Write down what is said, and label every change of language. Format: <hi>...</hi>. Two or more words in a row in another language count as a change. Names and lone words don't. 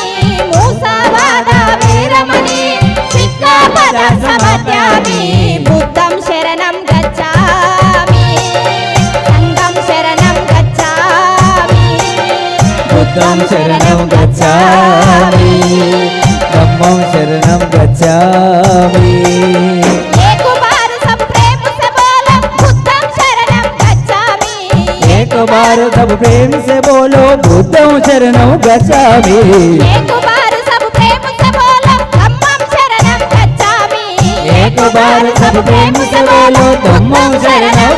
<pi>मूसावादा वेरमणि सिक्कापदं समध्यामि. बुद्धं शरणं गच्छामि संघं शरणं गच्छामि. बुद्धं शरणं गच्छामि धम्मं शरणं गच्छामि.</pi> <hi>एक बार सब प्रेम से बोलो</hi> <pi>बुद्धं शरणं गच्छामि.</pi> <hi>एक बार सब प्रेम से बोलो</hi> <pi>बुद्धं शरणं गच्छामि.</pi> <hi>एक बार सब प्रेम से बोलो</hi> <pi>धम्मं शरणं गच्छामि.</pi> <hi>एक बार सब प्रेम से बोलो</hi> <pi>धम्मं शरणं</pi>